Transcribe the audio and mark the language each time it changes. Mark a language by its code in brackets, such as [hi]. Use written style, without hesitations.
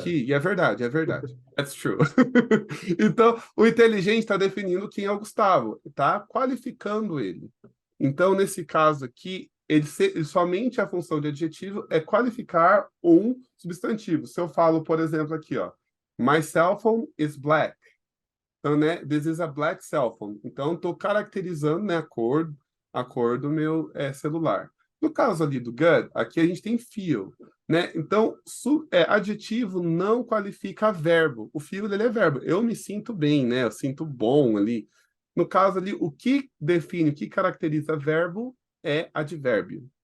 [pt] aqui, e é verdade. [en] That's true. [pt] Então o inteligente está definindo quem é o Gustavo, tá qualificando ele. Então, nesse caso aqui, somente a função de adjetivo é qualificar um substantivo. Se eu falo, por exemplo, aqui, ó, [en] my cell phone is black. [pt] Então, né, [en] this is a black cell phone. [pt] Então, estou caracterizando, né, a cor do meu celular. No caso ali do good, aqui a gente tem feel, né? Então, adjetivo não qualifica verbo. O feel, ele é verbo. Eu me sinto bem, né? Eu sinto bom ali. No caso ali, o que define, o que caracteriza verbo é advérbio.